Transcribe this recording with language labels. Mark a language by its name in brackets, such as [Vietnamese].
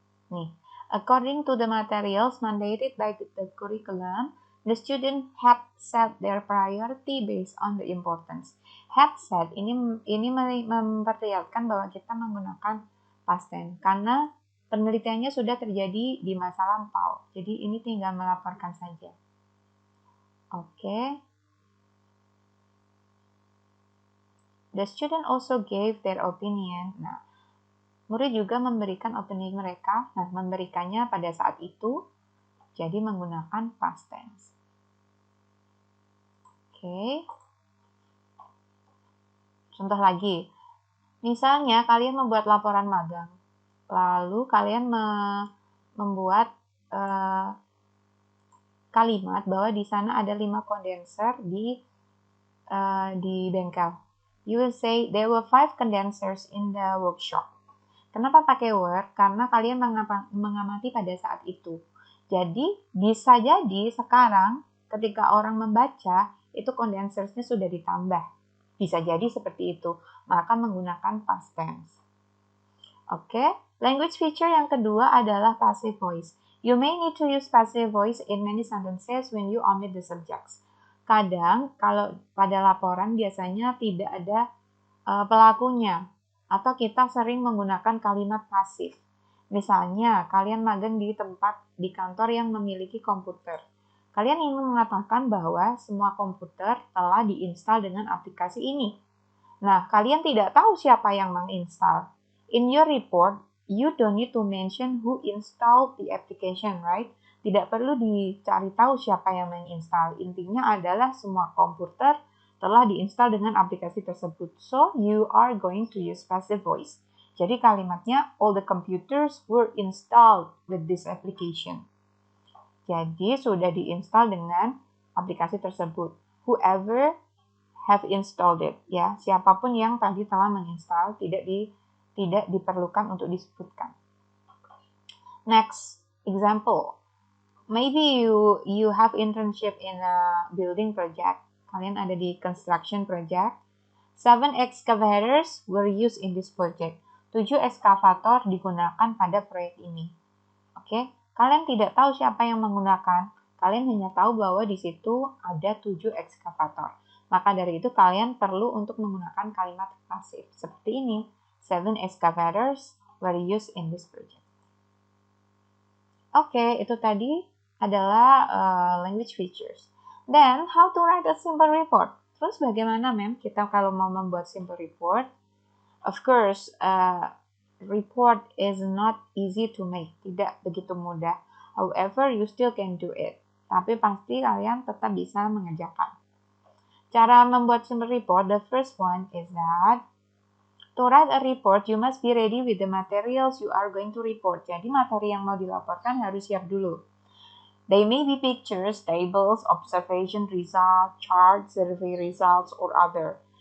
[English] Nih, according to the materials mandated by the curriculum, the student had set their priority based on the importance. [Indonesian] Had set ini memperlihatkan bahwa kita menggunakan past tense karena penelitiannya sudah terjadi di masa lampau. Jadi ini tinggal melaporkan saja. Oke. [English] The student also gave their opinion. [Indonesian] Nah, murid juga memberikan opini mereka. Nah, memberikannya pada saat itu. Jadi menggunakan past tense. Oke. Contoh lagi. Misalnya kalian membuat laporan magang. Lalu kalian membuat kalimat bahwa di sana ada 5 kondenser di bengkel. [English] You will say there were 5 condensers in the workshop. [Indonesian] Kenapa pakai were? Karena kalian mengamati pada saat itu. Jadi, bisa jadi sekarang ketika orang membaca, itu condensersnya sudah ditambah. Bisa jadi seperti itu. Maka menggunakan past tense. Oke, language feature yang kedua adalah passive voice. [English] You may need to use passive voice in many sentences when you omit the subjects. [Indonesian] Kadang, kalau pada laporan biasanya tidak ada pelakunya, atau kita sering menggunakan kalimat pasif. Misalnya, kalian magang di kantor yang memiliki komputer. Kalian ingin mengatakan bahwa semua komputer telah diinstal dengan aplikasi ini. Nah, kalian tidak tahu siapa yang menginstal. [English] In your report, you don't need to mention who installed the application, right? [Indonesian] Tidak perlu dicari tahu siapa yang menginstal. Intinya adalah semua komputer telah diinstal dengan aplikasi tersebut. [English] So, you are going to use passive voice. [Indonesian] Jadi kalimatnya, [English] all the computers were installed with this application. [Indonesian] Jadi, sudah diinstal dengan aplikasi tersebut. [English] Whoever have installed it, [Indonesian] ya. Siapapun yang tadi telah menginstal, tidak diperlukan untuk disebutkan. [English] Next example. Maybe you have internship in a building project. [Indonesian] Kalian ada di [English] construction project. 7 excavators were used in this project. [Indonesian] 7 ekskavator digunakan pada proyek ini. Oke, kalian tidak tahu siapa yang menggunakan. Kalian hanya tahu bahwa di situ ada 7 ekskavator. Maka dari itu kalian perlu untuk menggunakan kalimat pasif. Seperti ini. [English] 7 excavators were used in this project. [Indonesian] Oke, itu tadi adalah language features. [English] Then, how to write a simple report? [Indonesian] Terus bagaimana, Mem, kita kalau mau membuat simple report? [English] Of course, report is not easy to make. [Indonesian] Tidak begitu mudah. [English] However, you still can do it. [Indonesian] Tapi pasti kalian tetap bisa mengerjakan. Cara membuat simple report, [English] the first one is that to write a report, you must be ready with the materials you are going to report. [Indonesian] Jadi materi yang mau dilaporkan harus siap dulu. [English] They may be pictures, tables, observation results, charts, survey results, or other.